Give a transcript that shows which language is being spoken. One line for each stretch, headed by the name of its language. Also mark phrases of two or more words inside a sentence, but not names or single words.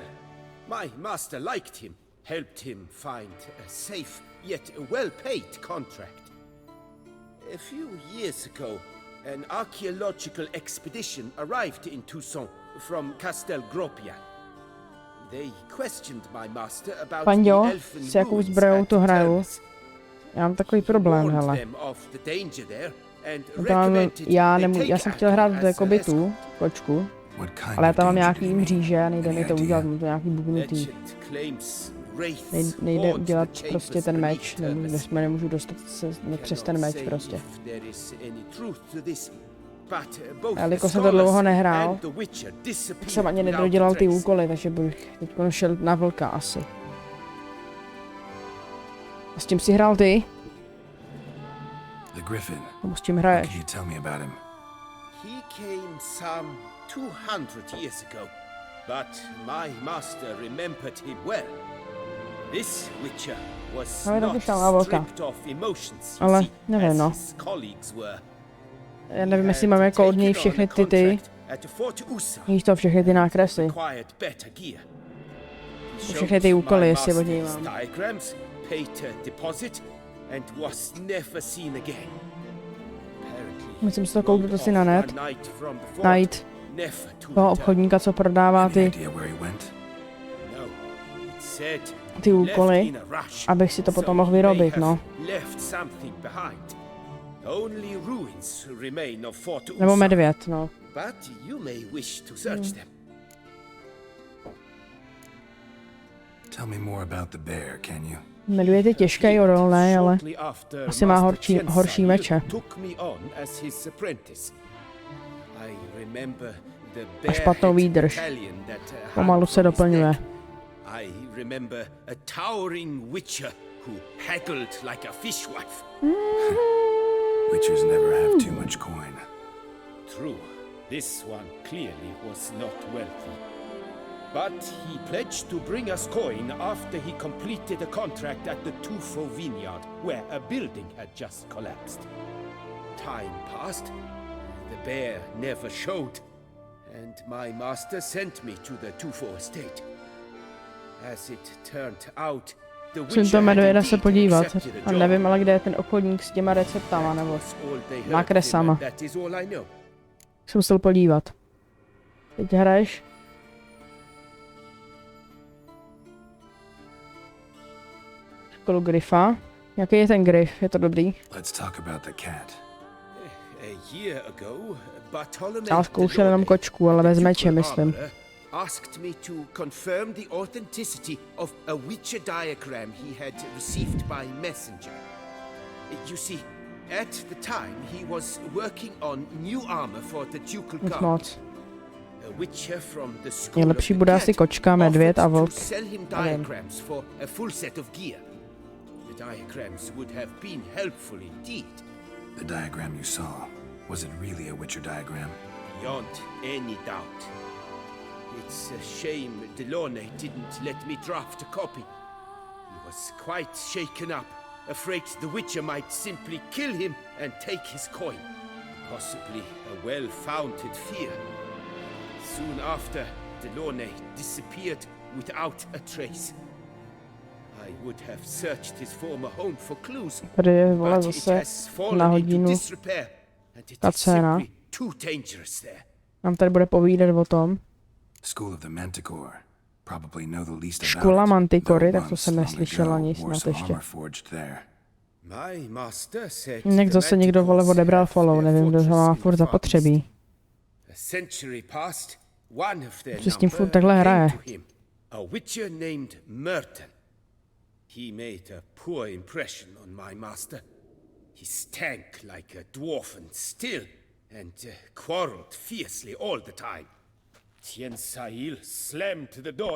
English: My master liked him, helped him find a safe, yet well-paid contract. A few years ago, an archaeological expedition arrived in Toussaint from Castel Gropia. They questioned my master about
Czech: Panďo,
English: the elfin
Czech: s jakou
English: ruins
Czech: zbrojou
English: at
Czech: to hraju? Termes. Já mám takový problém,
English: Warned
Czech: hele.
English: them of the danger there and
Czech: No to mám,
English: recommended
Czech: já
English: they
Czech: jsem
English: take
Czech: chtěl hrát Adam jako
English: as an
Czech: bytu, kočku, ale já tam mám nějaký mříže a nejde mi to udělat, mám to nějaký bubnutý.
English: Legend claims wraiths
Czech: Nejde
English: haunt
Czech: udělat
English: the
Czech: prostě
English: chambers
Czech: ten
English: beneath
Czech: meč, Termes. nemůžu dostat se přes ten meč prostě. A jelikož jsem to dlouho nehrál, tak jsem ani nedodělal ty úkoly, takže bych teď šel na vlka asi. A s tím si hrál ty?
English: The Griffin.
Czech: Nebo s tím
English: What
Czech: hraješ?
English: can you tell me about him? He came some 200 years ago, but my master remembered him well. This Witcher was
Czech: Ale taky
English: not
Czech: šel na vlka.
English: stripped of emotions,
Czech: Ale
English: see,
Czech: nevím,
English: as
Czech: no.
English: his colleagues were.
Czech: Já nevím, jestli mám jako od něj všechny ty, víš to, všechny ty nákresy.
English: Acquired better gear. He
Czech: Všechny ty
English: showed
Czech: úkoly,
English: my
Czech: jestli od
English: master
Czech: něj
English: his
Czech: mám.
English: diagrams, paid a deposit, and was never seen again.
Czech: Musím si to koupit asi na net.
English: A night from the fort,
Czech: Najít
English: never to
Czech: toho
English: return.
Czech: obchodníka, co prodává ty,
English: Idea where he went? No, it said
Czech: ty úkoly,
English: left in a rush,
Czech: abych si to potom
English: so
Czech: mohl
English: may
Czech: vyrobit,
English: have
Czech: no.
English: left something behind. Only ruins remain of Fort
Czech: Nebo Usa, medvěd, no.
English: but you may wish to search them. Tell me more about the bear, can you?
Czech: Medvěd je těžký, odolný, ale
English: Shortly after
Czech: asi má
English: Master
Czech: horší Chen meče.
English: took me on as his apprentice. I remember the
Czech: A špatnou výdrž.
English: battalion that hung
Czech: Pomalu se
English: from his
Czech: doplňuje.
English: neck. I remember a towering witcher who haggled like a fishwife. Witchers never have too much coin. True, this one clearly was not wealthy. But he pledged to bring us coin after he completed a contract at the Tufo vineyard, where a building had just collapsed. Time passed, the bear never showed, and my master sent me to the Tufo estate. As it turned out, the
Czech: Musím
English: witcher
Czech: to
English: had
Czech: medvěda se
English: indeed
Czech: podívat.
English: accepted a
Czech: A
English: job.
Czech: nevím, ale kde je ten obchodník s těma receptama, nebo
English: That's all they heard
Czech: nákresama.
English: of him, and that is all I know.
Czech: Jsem musel podívat. Teď hraješ? Školu Grifa. Jaký je ten Grif? Je to dobrý?
English: Let's talk about the cat. A year ago, Bartolome
Czech: Já zkoušel jenom kočku, ale bez meče, myslím.
English: asked me to confirm the authenticity of a Witcher diagram he had received by messenger. You see, at the time he was working on new armor for the ducal
Czech: Nic
English: guard.
Czech: moc.
English: A Witcher from the school
Czech: Nejlepší
English: of the
Czech: bude
English: cat
Czech: asi kočka, medvěd a
English: offered
Czech: vlk.
English: to sell him
Czech: Nevím.
English: diagrams for a full set of gear. The diagrams would have been helpful indeed. The diagram you saw, was it really a Witcher diagram? Beyond any doubt. It's a shame Delaunay didn't let me draft a copy. He was quite shaken up, afraid the Witcher might simply kill him and take his coin. Possibly a well-founded fear. Soon after, Delaunay disappeared without a trace. I would have searched his former home for clues,
Czech: Tady je, vole,
English: but it
Czech: zase
English: has
Czech: na
English: fallen into
Czech: hodinu
English: disrepair, and it
Czech: ta
English: is
Czech: scéna.
English: simply too dangerous there.
Czech: Nám tady bude povídat o tom.
English: School of the Manticore. Probably know the least
Czech: Škola
English: about it,
Czech: Mantikory,
English: though
Czech: tak to
English: once
Czech: jsem
English: long
Czech: neslyšel
English: ago
Czech: ani
English: wore
Czech: snad
English: some
Czech: ještě.
English: armor forged there. My master said
Czech: Někdo
English: the
Czech: zase někdo, vole,
English: Manticores
Czech: odebral
English: have follow, their
Czech: nevím, kdo ho má
English: fortress in
Czech: furt
English: the Far
Czech: zapotřebí.
English: East. A century passed, one of their
Czech: Co s tím
English: number
Czech: furt takhle
English: came
Czech: hraje?
English: to him, A witcher named Merton. He made a poor impression on my master. He stank like a dwarfen still, and quarreled fiercely all the time. Tiensail slammed the door